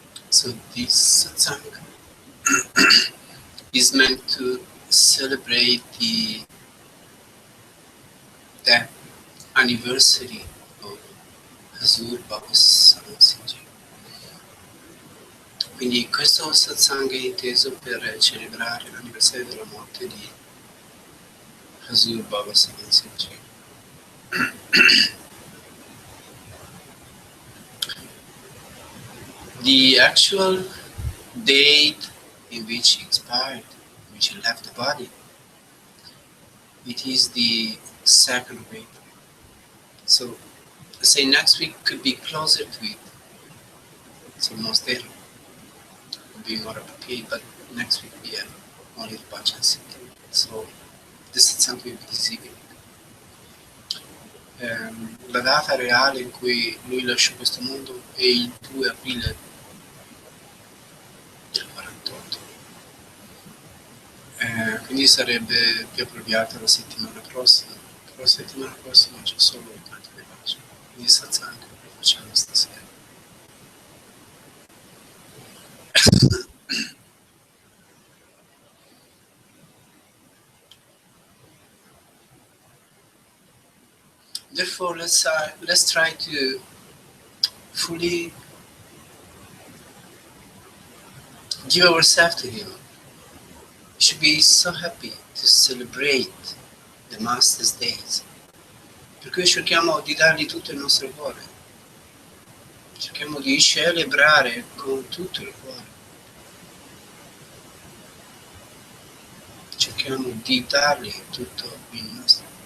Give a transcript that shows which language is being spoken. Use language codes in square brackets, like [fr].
[en] So this satsang is meant to celebrate the death anniversary of Hazur Sawan. [it] Quindi questo satsang è inteso per celebrare l'anniversario della morte di Hazur Sawan. [en] The actual date in which he expired, in which he left the body, it is the 2nd of April. So, say next week could be closer to it. It's almost there. It would be more appropriate, but next week we have only the Bhajan sitting. So, this is something will be deceiving. [it] La data reale in cui lui lasciò questo mondo è il 2 aprile del 48. Quindi sarebbe più appropriata la settimana prossima. Però la settimana prossima c'è solo il canto dei baci. Quindi satsang lo facciamo stasera. [en] Therefore, let's try to fully give ourselves to him. We should be so happy to celebrate the Master's Days. [it] Per cui cerchiamo di dargli tutto il nostro cuore. Cerchiamo di celebrare con tutto il cuore. Cerchiamo di dargli tutto il nostro.